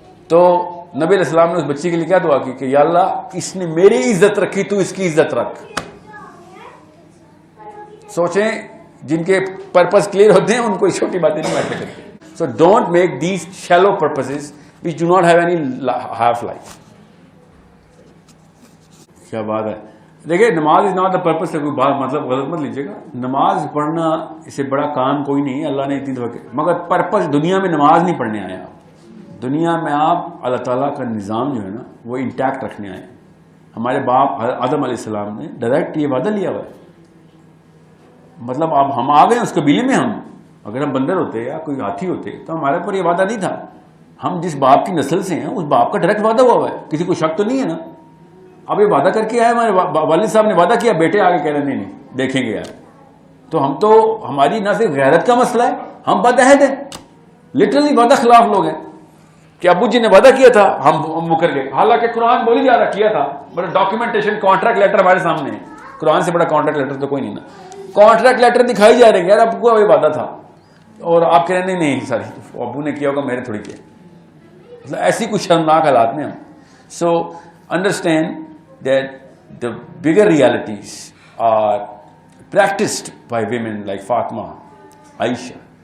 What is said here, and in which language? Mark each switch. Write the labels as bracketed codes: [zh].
[ur] تو نبی علیہ السلام نے اس بچی کے لیے کیا دعا کی کہ یا اللہ اس نے میری عزت رکھی, تو اس کی عزت رکھ. سوچیں جن کے پرپز کلیئر ہوتے ہیں ان کو چھوٹی باتیں نہیں میٹر کرتی. [en] So don't make these shallow purposes which do not have any half life. [ur] کیا بات ہے. دیکھیں نماز از ناٹ دا پرپز سے کوئی بات مطلب غلط مت لیجیے گا. نماز پڑھنا اس سے بڑا کام کوئی نہیں ہے, اللہ نے اتنی دفعہ, مگر پرپز دنیا میں نماز نہیں پڑھنے آئے آپ. دنیا میں آپ اللہ تعالیٰ کا نظام جو ہے نا وہ انٹیکٹ رکھنے آئے. ہمارے باپ آدم علیہ السلام نے ڈائریکٹ یہ وعدہ لیا ہوا ہے. مطلب اب ہم آ گئے اس قبیلے میں, ہم اگر ہم بندر ہوتے یا کوئی ہاتھی ہوتے تو ہمارے اوپر یہ وعدہ نہیں تھا. ہم جس باپ کی نسل سے ہیں اس باپ کا ڈائریکٹ وعدہ ہوا ہے, کسی کو شک تو نہیں ہے نا. اب یہ وعدہ کر کے آئے, ہمارے والد صاحب نے وعدہ کیا, بیٹے آگے کہہ رہے نہیں دیکھیں گے یار. تو ہم تو, ہماری نہ صرف غیرت کا مسئلہ ہے, ہم بدعہد ہیں, لٹرلی وعدہ خلاف لوگ ہیں. کہ ابو جی نے وعدہ کیا تھا ہم مکر گئے, حالانکہ قرآن بولی جا رہا کیا تھا, بڑا ڈاکیومنٹیشن کانٹریکٹ لیٹر ہمارے سامنے ہے. قرآن سے بڑا کانٹریکٹ لیٹر تو کوئی نہیں نا. کانٹریکٹ لیٹر دکھائی جا رہے ہیں, یار ابو کو یہ وعدہ تھا, اور آپ کہہ رہے نہیں ساری ابو نے کیا ہوگا, میرے تھوڑی کیا. مطلب ایسی کچھ شرمناک حالات میں ہم. [en] understand that the bigger realities are practiced by women like Fatima, Aisha.